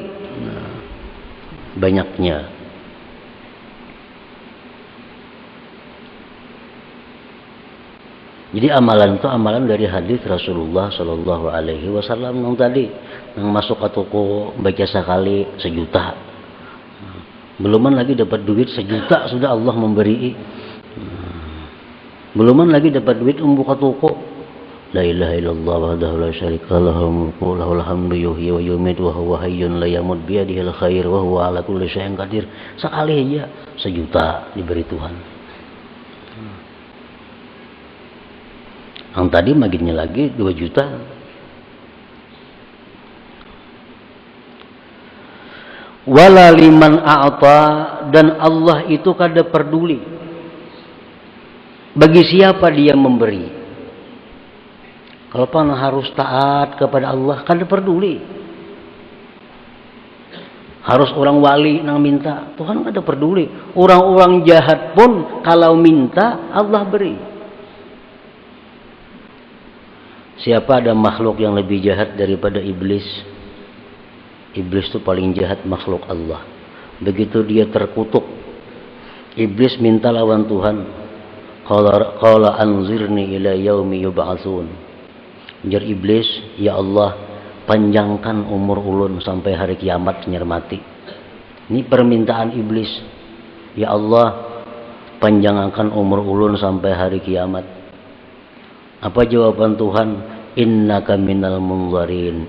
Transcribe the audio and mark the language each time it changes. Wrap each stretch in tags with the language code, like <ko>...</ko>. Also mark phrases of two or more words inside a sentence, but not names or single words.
<bjn>Nah, banyaknya. Jadi amalan itu amalan dari hadis Rasulullah</bjn> <ar>صلى الله عليه وسلم</ar> <bjn>yang tadi, yang masuk ke toko baca sekali 1 juta, beluman lagi dapat duit 1 juta sudah Allah memberi, beluman lagi dapat duit membuka toko,</bjn> <ar>لا إله إلا الله وحده لا شريك له ملك له الحمد يحيي ويميت وهو حي لا يموت بيده الخير وهو على كل شيء قدير.</ar> <bjn>Sekali aja 1 juta diberi Tuhan. Yang tadi maginnya lagi 2 juta.</bjn> <ar>ولا لمن أعطى,</ar> <bjn>dan Allah itu kada peduli bagi siapa dia memberi. Kalau pan harus taat kepada Allah, kada peduli. Harus orang wali nang minta, Tuhan kada peduli. Orang-orang jahat pun kalau minta Allah beri. Siapa ada makhluk yang lebih jahat daripada iblis? Iblis itu paling jahat makhluk Allah. Begitu dia terkutuk, iblis minta lawan Tuhan.</bjn> <ar>قال أنظرني إلى يوم يبعثون.</ar> <bjn>Ujar iblis, ya Allah, panjangkan umur ulun sampai hari kiamat nyer mati. Ini permintaan iblis. Ya Allah, panjangkan umur ulun sampai hari kiamat. Apa jawaban Tuhan?</bjn> <ar>إنك من المنظرين.</ar>